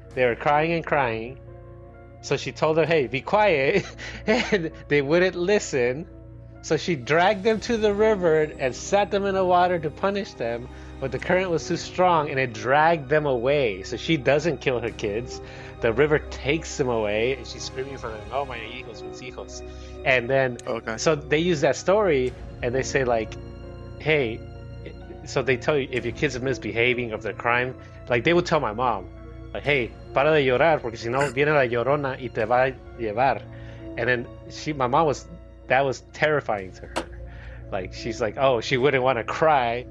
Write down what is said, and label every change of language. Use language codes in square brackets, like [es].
[en] They were crying and crying. So she told them, hey, be quiet. And they wouldn't listen. So she dragged them to the river and sat them in the water to punish them. But the current was too strong and it dragged them away. So she doesn't kill her kids. The river takes them away. And she's screaming for them, oh, my hijos, [es] mis hijos. [en] And then, so they use that story and they say like, hey, so they tell you if your kids are misbehaving, if they're crime, like they would tell my mom, like, hey, [es] para de llorar, porque si no viene la llorona y te va a llevar. [en] And then my mom that was terrifying to her. Like, she's like, oh, she wouldn't want to cry.